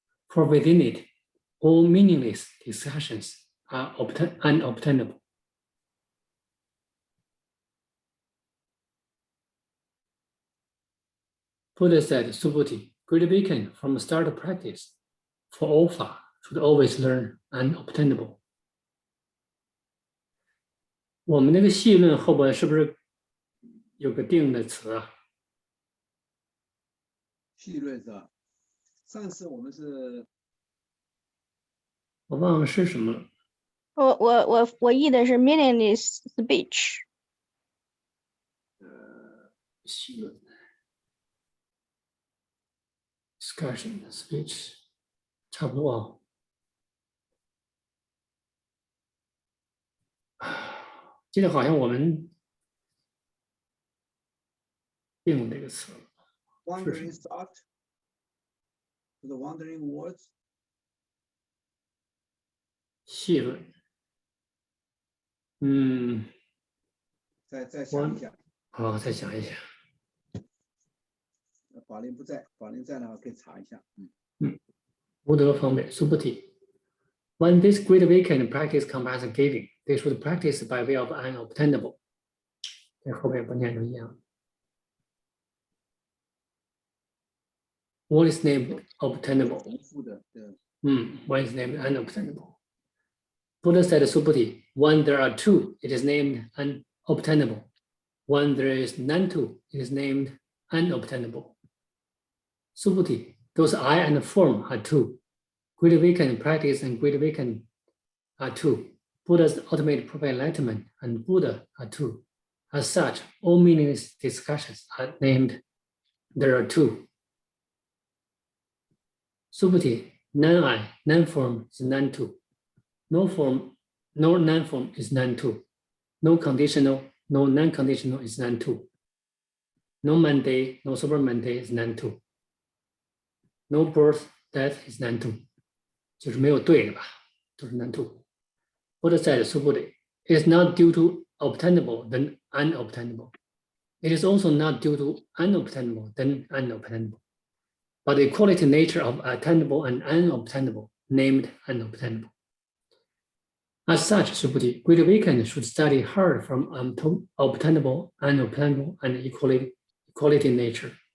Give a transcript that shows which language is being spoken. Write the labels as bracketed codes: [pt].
[en] For within it, all meaningless discussions are unobtainable. Buddha said, Subhuti, great awakening from the start of practice, for all far, should always learn unobtainable. [zh] 我们那个细论后边是不是有个定的词啊？细论是吧？上次我们是，我忘了是什么了。我译的是 [en] meaningless speech。 [zh] 细论 [en] discussion speech [zh] 差不多啊。记得好像我们定这个词。 [en] Wandering thought, the wandering words. [zh] 细论，再想一想。好，再想一想。法令不在，法令在的话可以查一下。无德方面 Subhuti. [en] When this great awakening practice combines giving, they should practice by way of unobtainable. [zh] 在后面不念都一样。 [en] One is named obtainable. One is named unobtainable. Buddha said, Subhuti, when there are two, it is named unobtainable. when there is none to, it is named unobtainable. Subhuti, those I and form are two. Great awakening practice and great awakening are two. Buddha's ultimate perfect enlightenment and Buddha are two. As such, all meaningless discussions are named there are two. Subhuti, none I, none form is none two. No form, no non-form is none two. No conditional, no non-conditional is none two. No Monday, no super Monday is none two. No birth, death is none two. [zh] 就是没有对的吧，都是 [en] none two. Buddha said, Subhuti, it is not due to obtainable, then unobtainable. It is also not due to unobtainable, then unobtainable. But the equality nature of attainable and unobtainable, named unobtainable. As such, Subhuti, great awakened should study hard from obtainable, unobtainable, and equality nature.